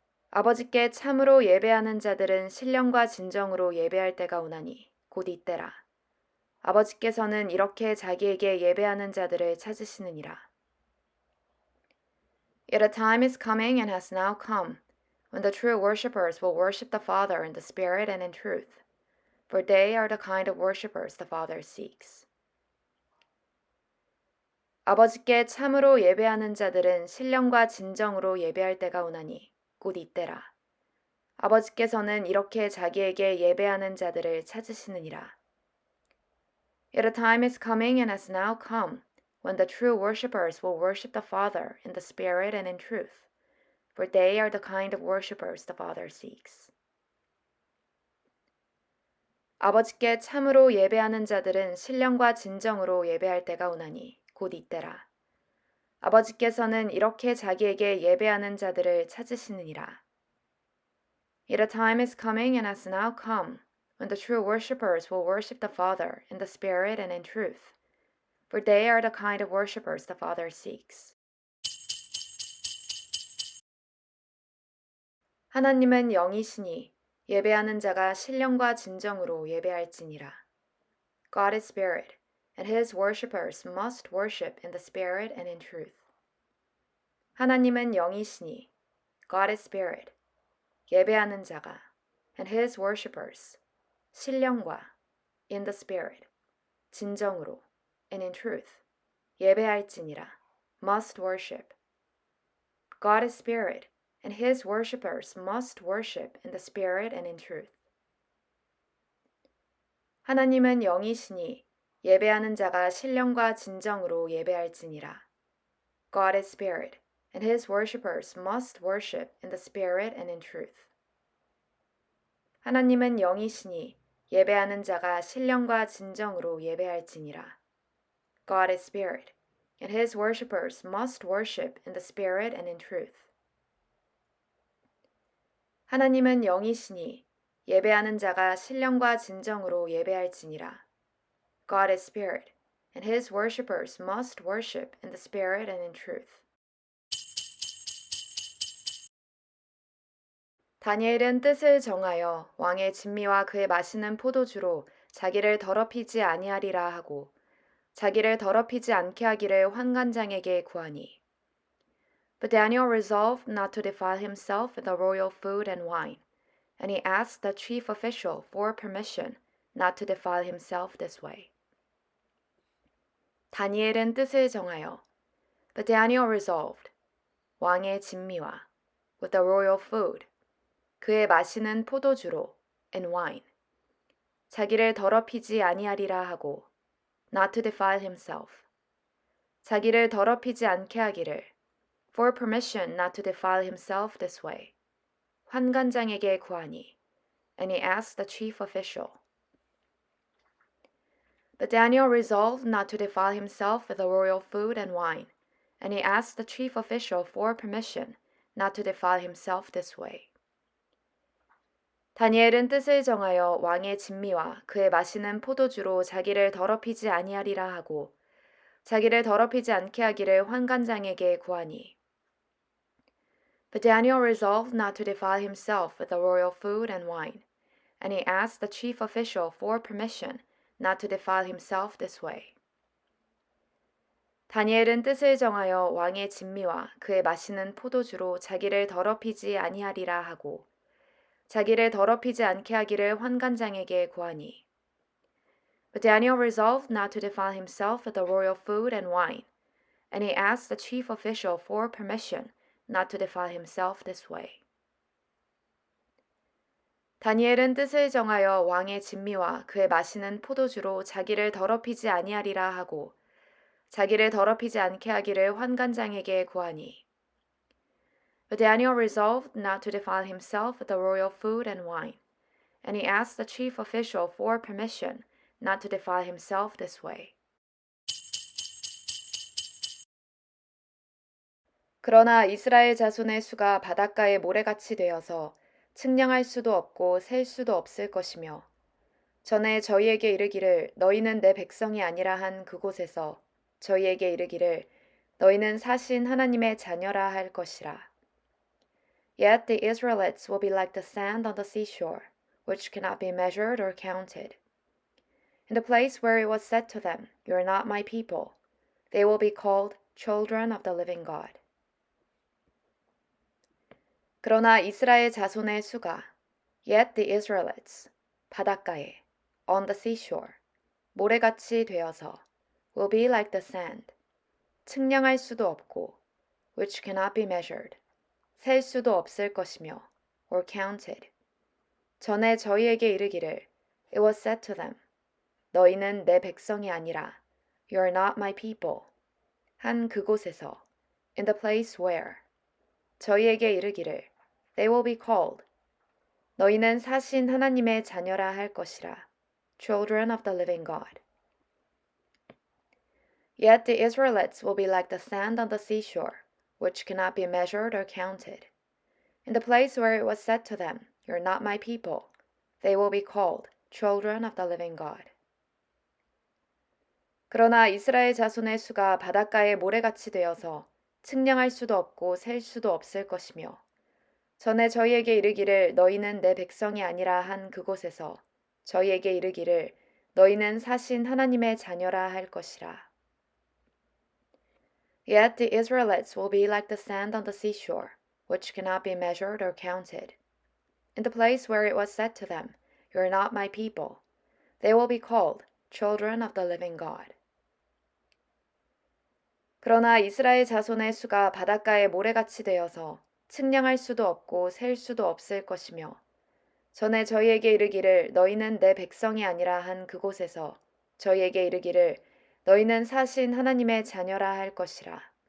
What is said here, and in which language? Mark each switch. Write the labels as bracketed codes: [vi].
[ko] 아버지께 참으로 예배하는 자들은 신령과 진정으로 예배할 때가 오나니 곧 이때라. 아버지께서는 이렇게 자기에게 예배하는 자들을 찾으시느니라. [en] Yet a time is coming and has now come when the true worshippers will worship the Father in the Spirit and in truth, for they are the kind of worshippers the Father seeks. [ko] 아버지께 참으로 예배하는 자들은 신령과 진정으로 예배할 때가 오나니 곧 이때라. 아버지께서는 이렇게 자기에게 예배하는 자들을 찾으시느니라. [en] Yet a time is coming and has now come when the true worshippers will worship the Father in the Spirit and in truth, for they are the kind of worshippers the Father seeks. [ko] 아버지께 참으로 예배하는 자들은 신령과 진정으로 예배할 때가 오나니 곧 이때라. 아버지께서는 이렇게 자기에게 예배하는 자들을 찾으시느니라. [en] Yet a time is coming and has now come when the true worshippers will worship the Father in the Spirit and in truth, for they are the kind of worshippers the Father seeks. [ko] 하나님은 영이시니 예배하는 자가 신령과 진정으로 예배할지니라. [en] God is spirit, and his worshippers must worship in the Spirit and in truth. [ko] 하나님은 영이시니 [en] God is spirit, [ko] 예배하는 자가 [en] and his worshippers, [ko] 신령과 [en] in the Spirit, [ko] 진정으로 [en] and in truth, [ko] 예배할지니라, [en] must worship. God is spirit, and his worshippers must worship in the Spirit and in truth. [ko] 하나님은 영이시니 예배하는 자가 신령과 진정으로 예배할지니라. [en] God is spirit, and his worshippers must worship in the Spirit and in truth. [ko] 하나님은 영이시니 예배하는 자가 신령과 진정으로 예배할지니라. [en] God is spirit, and his worshippers must worship in the spirit and in truth. [ko] 하나님은 영이시니 예배하는 자가 신령과 진정으로 예배할지니라. [en] God is spirit, and his worshippers must worship in the spirit and in truth. [ko] 다니엘은 뜻을 정하여 왕의 진미와 그의 마시는 포도주로 자기를 더럽히지 아니하리라 하고 자기를 더럽히지 않게 하기를 환관장에게 구하니. [en] But Daniel resolved not to defile himself with the royal food and wine, and he asked the chief official for permission not to defile himself this way. [ko] 다니엘은 뜻을 정하여, [en] but Daniel resolved, [ko] 왕의 진미와, [en] with the royal food, [ko] 그의 마시는 포도주로, [en] and wine, [ko] 자기를 더럽히지 아니하리라 하고, [en] not to defile himself, [ko] 자기를 더럽히지 않게 하기를, [en] for permission not to defile himself this way, [ko] 환관장에게 구하니, [en] and he asked the chief official. But Daniel resolved not to defile himself with the royal food and wine, and he asked the chief official for permission not to defile himself this way. [ko] 다니엘은 뜻을 정하여 왕의 진미와 그의 마시는 포도주로 자기를 더럽히지 아니하리라 하고 자기를 더럽히지 않게 하기를 환관장에게 구하니. [en] But Daniel resolved not to defile himself with the royal food and wine, and he asked the chief official for permission not to defile himself this way. [ko] 다니엘은 뜻을 정하여 왕의 진미와 그의 마시는 포도주로 자기를 더럽히지 아니하리라 하고 자기를 더럽히지 않게 하기를 환관장에게 구하니. [en] But Daniel resolved not to defile himself with the royal food and wine, and he asked the chief official for permission not to defile himself this way. [ko] 다니엘은 뜻을 정하여 왕의 진미와 그의 마시는 포도주로 자기를 더럽히지 아니하리라 하고 자기를 더럽히지 않게 하기를 환관장에게 구하니. [en] But Daniel resolved not to defile himself with the royal food and wine, and he asked the chief official for permission not to defile himself this way. [ko] 그러나 이스라엘 자손의 수가 바닷가의 모래같이 되어서 측량할 수도 없고 셀 수도 없을 것이며 전에 저희에게 이르기를 너희는 내 백성이 아니라 한 그곳에서 저희에게 이르기를 너희는 사신 하나님의 자녀라 할 것이라. [en] Yet the Israelites will be like the sand on the seashore, which cannot be measured or counted. In the place where it was said to them, You are not my people, they will be called children of the living God. [ko] 그러나 이스라엘 자손의 수가, [en] Yet the Israelites, [ko] 바닷가에, [en] on the seashore, [ko] 모래같이 되어서, [en] will be like the sand, [ko] 측량할 수도 없고, [en] which cannot be measured, [ko] 셀 수도 없을 것이며, [en] or counted. [ko] 전에 저희에게 이르기를, [en] it was said to them, [ko] 너희는 내 백성이 아니라, [en] you are not my people. [ko] 한 그곳에서, [en] in the place where, [ko] 저희에게 이르기를, [en] they will be called. [ko] 너희는 사신 하나님의 자녀라 할 것이라, [en] children of the living God. Yet the Israelites will be like the sand on the seashore, which cannot be measured or counted. In the place where it was said to them, You are not my people, they will be called children of the living God. [ko] 그러나 이스라엘 자손의 수가 바닷가의 모래같이 되어서 측량할 수도 없고 셀 수도 없을 것이며 전에 저희에게 이르기를 너희는 내 백성이 아니라 한 그곳에서 저희에게 이르기를 너희는 사신 하나님의 자녀라 할 것이라. [en] Yet the Israelites will be like the sand on the seashore, which cannot be measured or counted. In the place where it was said to them, You are not my people, they will be called children of the living God. [ko] 그러나 이스라엘 자손의 수가 바닷가의 모래같이 되어서 측량할 수도 없고 셀 수도 없을 것이며 전에 저희에게 이르기를 너희는 내 백성이 아니라 한 그곳에서 저희에게 이르기를 너희는 사신 하나님의 자녀라 할 것이라.